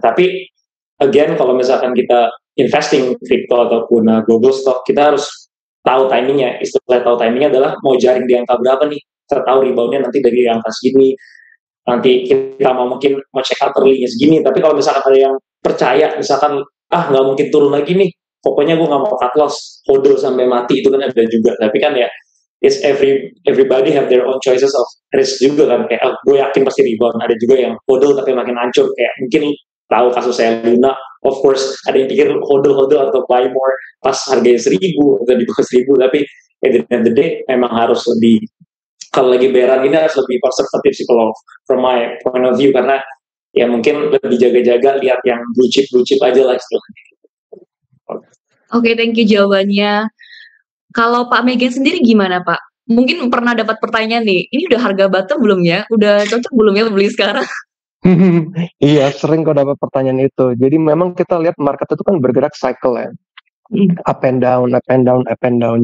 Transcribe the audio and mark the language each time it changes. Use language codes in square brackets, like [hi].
[id] Tapi again, kalau misalkan kita investing crypto ataupun global stock, kita harus tahu timingnya. Istilah tahu timingnya adalah mau jaring di angka berapa nih. Kita tahu reboundnya nanti dari angka segini. Nanti kita mungkin mau check out early-nya segini. Tapi kalau misalkan ada yang percaya, misalkan nggak mungkin turun lagi nih, pokoknya gue nggak mau cut loss, hodl sampai mati, itu kan ada juga. [en] Tapi kan ya, it's everybody have their own choices of risk juga kan. [id] Kayak gue yakin pasti rebound. Ada juga yang hodl tapi makin hancur. Kayak mungkin tahu kasus saya Luna, of course ada yang pikir hodl atau buy more pas harganya 1000 atau di bawah 1000, tapi at the end of the day memang harus lebih, kalau lagi beran ini harus lebih konservatif sih kalau from my point of view, karena ya mungkin lebih jaga-jaga, lihat yang blue chip aja lah istilahnya. Oke, thank you jawabannya. Kalau Pak Megan sendiri gimana Pak? Mungkin pernah dapat pertanyaan nih, ini udah harga bottom belum ya? Udah cocok belum ya beli sekarang? Iya, sering kok dapat pertanyaan itu. Jadi memang kita lihat market itu kan bergerak cycle ya. [en] Up and down, up and down, up and down.